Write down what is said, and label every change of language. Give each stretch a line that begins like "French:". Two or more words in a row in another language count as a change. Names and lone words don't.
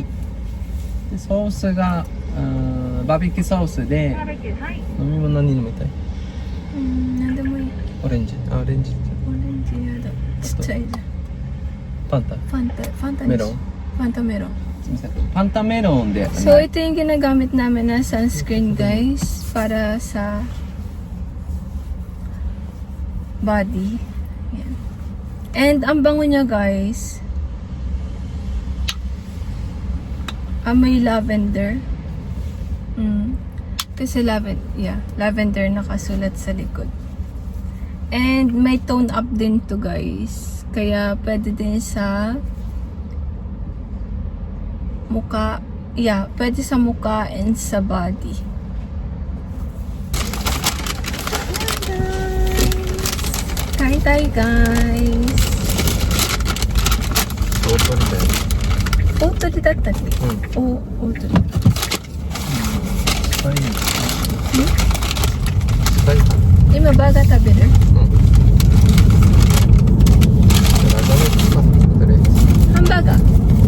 Japanese: でソースがバーベキューソースで、バーベキュー、はい。飲み物何飲みたい？なんでもいい。オレンジ。オレンジ。オレンジやだ。ちっちゃいじゃん。ファンタ。ファンタメロン。ファンタメロン。すみません、ファンタメロンで。
Filipino: So, ito yung ginagamit namin na sunscreen guys para sa body. Yan. And ang bango niya guys, may lavender. Kasi lavender nakasulat sa likod. And may
English: tone up
Filipino: din to guys. Kaya pwede din sa mukha. Pwede sa mukha and sa body. Kain tayo guys.
Japanese: 大鳥だよ。大鳥だったっけ？大鳥。近い。今バーガー食べる？ハンバーガー。